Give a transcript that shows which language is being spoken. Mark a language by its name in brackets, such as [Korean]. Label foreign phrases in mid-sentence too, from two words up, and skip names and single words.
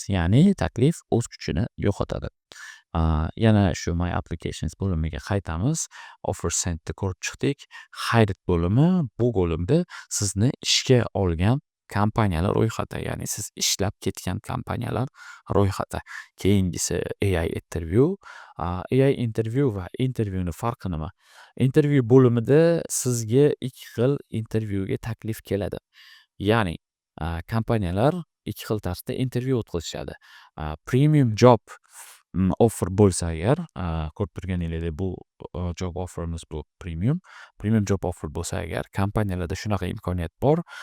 [Uzbek] Ya'ni taklif o'z kuchini yo'qotadi. Yana shu My Applications bo'limiga qaytamiz. Offer sentni ko'rib chiqdik. Hired bo'limi, bu bo'limda sizni ishga olgan kompaniyalar ro'yxati, ya'ni siz ishlab ketgan kompaniyalar ro'yxati. Keyingisi [English] AI interview. AI interview [Uzbek] va intervyuning farqi nima? Interview bo'limida sizga 2 xil intervyuga taklif keladi. Ya'ni kompaniyalar 2 xil tarzda intervyu o'tkazishadi. [English] Premium job offer [Uzbek] bo'lsa agar, ko'rib turganingizdek bu job offerimiz bu [English] premium job offer [Uzbek] bo'lsa agar, kompaniyalarda shunaqa imkoniyat bor.